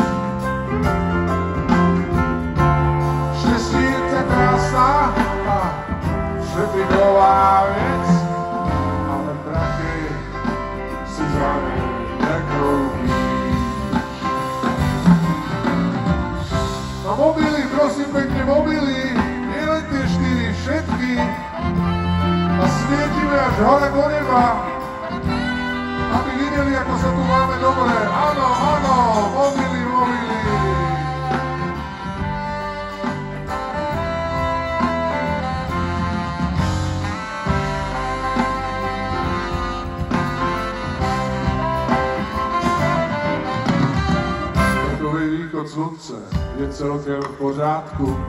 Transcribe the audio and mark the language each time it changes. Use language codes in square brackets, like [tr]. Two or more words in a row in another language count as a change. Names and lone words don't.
[cs] Štěstí je tak krásná a přepiková věc, ale prachy si za mě nekoupíš. [sk] No mobily, prosím pekne, mobily, nielen tie 4, všetky a svietime až hore do neba, aby videli, ako sa tu máme dobre. Áno, áno, mobily, mobily. [cs] Takový východ slunce je celkem v pořádku.